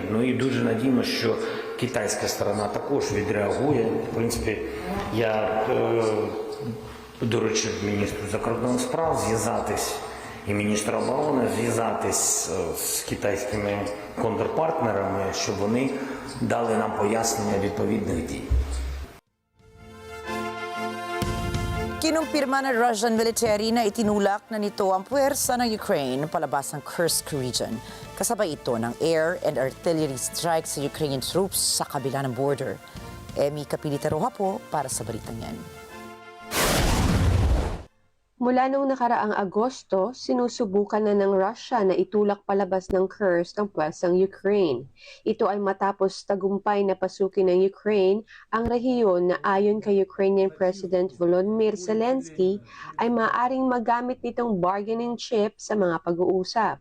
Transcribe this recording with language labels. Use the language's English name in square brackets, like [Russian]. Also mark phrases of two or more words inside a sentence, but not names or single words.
[Ukrainian] Ну і дуже надіємося, що китайська сторона також відреагує. В принципі, я доручив міністру закордонних справ зв'язатись і міністра оборони зв'язатись з китайськими контрпартнерами, щоб вони дали нам пояснення відповідних дій. [Filipino] Kinumpirma ng [English] Russian military [Filipino] na itinulak na nito ang puwersa ng Ukraine palabas ng Kursk region. Kasabay ito ng [English] air and artillery strikes [Filipino] sa [English] Ukrainian troops [Filipino] sa kabila ng border. Emi Kapilitaroha po para sa balitang yan. Mula noong nakaraang Agosto, sinusubukan na ng Russia na itulak palabas ng Kursk ang pwersang Ukraine. Ito ay matapos tagumpay na pasukin ng Ukraine ang rehiyon na ayon kay [English] Ukrainian President [Filipino] Volodymyr Zelensky ay maaaring magamit nitong [English] bargaining chip [Filipino] sa mga pag-uusap.